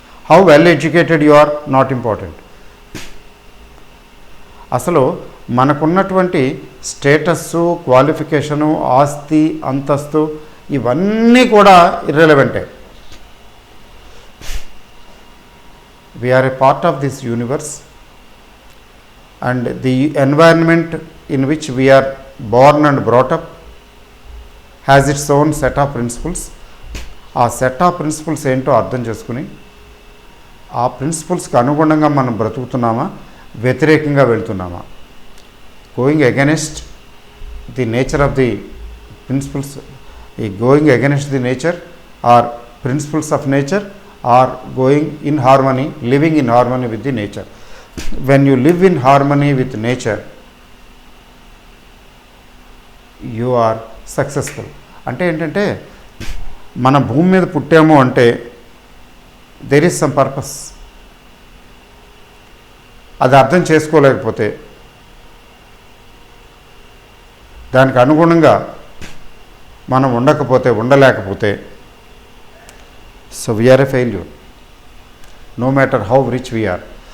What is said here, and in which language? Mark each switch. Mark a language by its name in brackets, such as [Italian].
[English] How well educated you are not important. [Telugu] అసలు మనకున్నటువంటి status, qualification, ఆస్తి, అంతస్తు ఇవన్నీ కూడా ఇర్రెలవెంటే. [English] We are a part of this universe, and the environment in which we are born and brought up has its own set of principles. [Telugu] ఆ set of principles ఏంటో అర్థం చేసుకుని ఆ ప్రిన్సిపల్స్కి అనుగుణంగా మనం బ్రతుకుతున్నామా, వ్యతిరేకంగా వెళ్తున్నామా, [English] Going against the nature of the principles, going against the nature or principles of nature, or going in harmony, living in harmony with the nature. When you live in harmony with nature, you are successful. [Telugu] అంటే ఏంటంటే మన భూమి మీద పుట్టాము అంటే [English] there is some purpose. [Telugu] అది అర్థం చేసుకోలేకపోతే, దానికి అనుగుణంగా మనం ఉండలేకపోతే, [English] So we are a failure, no matter how rich we are.